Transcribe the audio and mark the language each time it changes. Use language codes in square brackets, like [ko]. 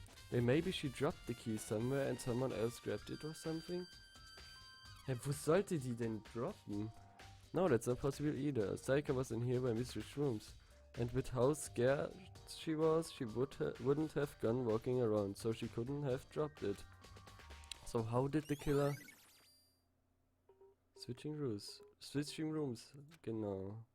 [en] Then maybe she dropped the key somewhere and someone else grabbed it or something? [de] Hä, wo sollte die denn droppen? [en] No, that's not possible either. Sayaka was in here when we switched rooms. And with how scared she was, she wouldn't have gone walking around, so she couldn't have dropped it. So how did the killer... Switching rooms, [de] genau.